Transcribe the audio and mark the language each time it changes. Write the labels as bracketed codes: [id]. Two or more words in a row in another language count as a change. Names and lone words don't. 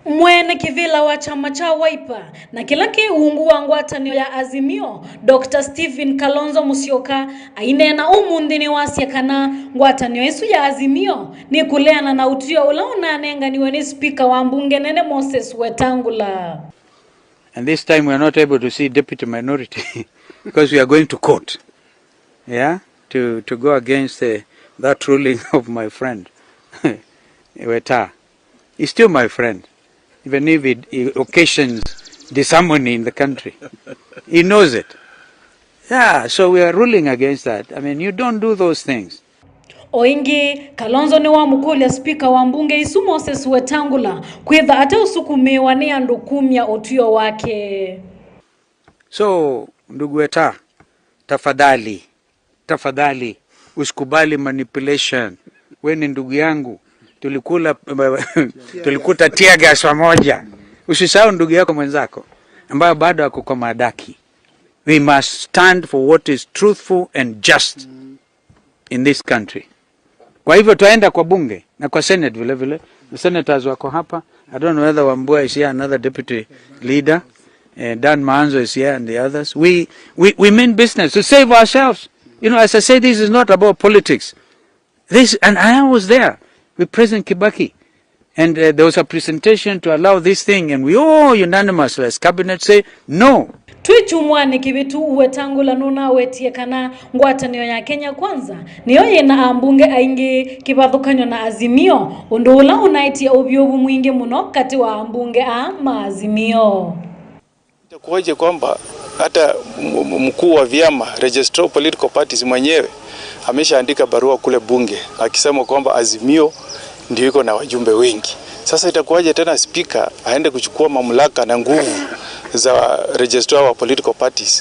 [kam] mwene kivila wa chama cha Wiper na kilaki uungu wa ngwatanio ya Azimio Dr. Stephen Kalonzo Musyoka ainena umundini wasiakana ngwatanio isu ya Azimio ni kuleana na utio ulaona anenganiwe ni speaker wa mbunge nene Moses Wetangula. [en] And this time we are not able to see deputy minority because we are going to court. Yeah, to go against that ruling of my friend Weta. He's still my friend, even if it occasions disharmony in the country. He knows it. Yeah, so we are ruling against that. I mean, you don't do those things. [kam] Oingi Kalonzo ni wa mukule speaker wa mbunge isu Moses Wetangula kwitha ate usukumiwa ni andukumya otuyo wake. [sw] So ndugu Weta, tafadhali usikubali manipulation. Wewe ni ndugu yangu, tulikuta [en] tear gas [sw] pamoja. Usisahau ndugu yako mwenzako ambaye bado ako kwa madaki. [en] We must stand for what is truthful and just in this country. [sw] Kwa hivyo tuenda kwa bunge na kwa senate vile vile. [en] The senators [sw] wako hapa. [en] I don't know whether Wambua is here, another deputy leader, Dan Maanzo is here and the others. We mean business to save ourselves. You know, as I say, this is not about politics. And I was there with President Kibaki. And there was a presentation to allow this thing, and we all unanimously as cabinet say, no. [kam] Tuichumwane kibitu Wetangula nuna wetiekana ngwatanio ya Kenya kwanza niyo yena ambunge aingi kibathukanyo na Azimio undula unaitia ubyobu mwingi muno kati wa ambunge ama Azimio. [sw] Itakuwaje kwamba hata mkuu wa vyama [en] Registrar of Political Parties [sw] mwenyewe ameshaandika barua kule bunge akisema kwamba Azimio ndio iko na wajumbe wengi. Sasa itakuwaje tena speaker aende kuchukua mamlaka na nguvu za Registrar wa [en] Political Parties?